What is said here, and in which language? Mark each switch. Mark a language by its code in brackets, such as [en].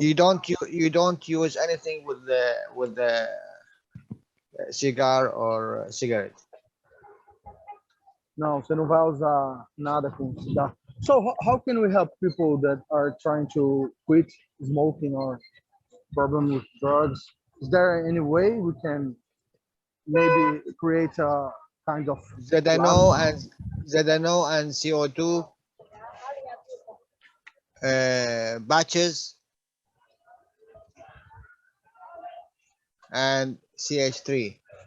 [en] You don't use anything with the cigar or cigarette. [pt] Não, você não vai usar nada com cigarro. [en] So how can we help people that are trying to quit smoking or problem with drugs? Is there any way we can maybe create a kind of ZNO and CO2 batches and CH3.